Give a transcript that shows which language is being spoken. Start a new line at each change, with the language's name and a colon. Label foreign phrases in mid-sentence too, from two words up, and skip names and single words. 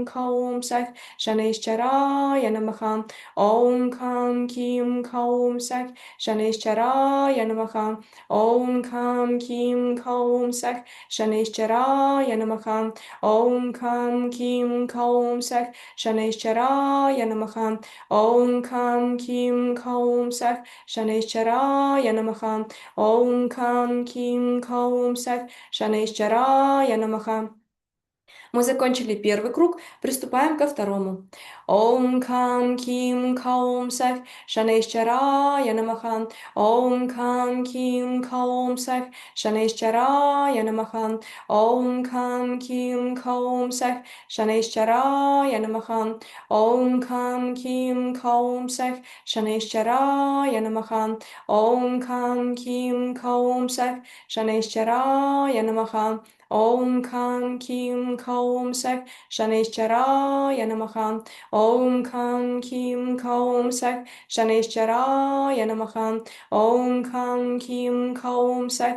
Sanskrit: कौं सः शनेश्वराय नमः ॐ कं किं कौं सः शनेश्वराय नमः ॐ कं किं कौं सः शनेश्वराय नमः ॐ कं किं कौं सः शनेश्वराय नमः ॐ कं किं कौं सः शनेश्वराय नमः ॐ कं किं कौं सः शनेश्वराय नमः.
Russian: Мы закончили первый круг, приступаем ко второму.
Sanskrit: ॐ कं किं कौं सः शनेश्वराय नमः ॐ कं किं कौं सः शनेश्वराय नमः ॐ कं किं कौं सः शनेश्वराय नमः ॐ कं किं कौं सः शनेश्वराय नमः ॐ कं किं कौं सः शनेश्वराय नमः ॐ कं किं कौं सः शनेश्वराय नमः ॐ कं किं कौं सः शनेश्वराय नमः ॐ कं किं कौं सः